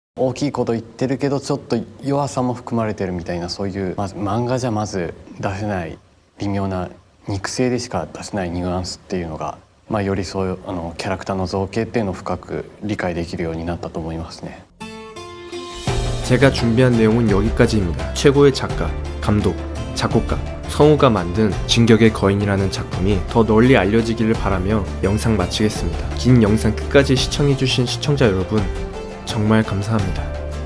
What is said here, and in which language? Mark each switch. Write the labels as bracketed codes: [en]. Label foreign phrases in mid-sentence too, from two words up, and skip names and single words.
[ja] 大きいこと言ってるけどちょっと弱さも含まれてるみたいな、そういうまず漫画じゃまず出せない微妙な肉声でしか出せないニュアンスっていうのが、よりそういうキャラクターの造形っていうのを深く理解できるようになったと思いますね。 [ko] 제가 준비한 내용은 여기까지입니다. 최고의 작가, 감독, 작곡가 성우가 만든 진격의 거인이라는 작품이 더 널리 알려지기를 바라며 영상 마치겠습니다. 긴 영상 끝까지 시청해주신 시청자 여러분 정말 감사합니다.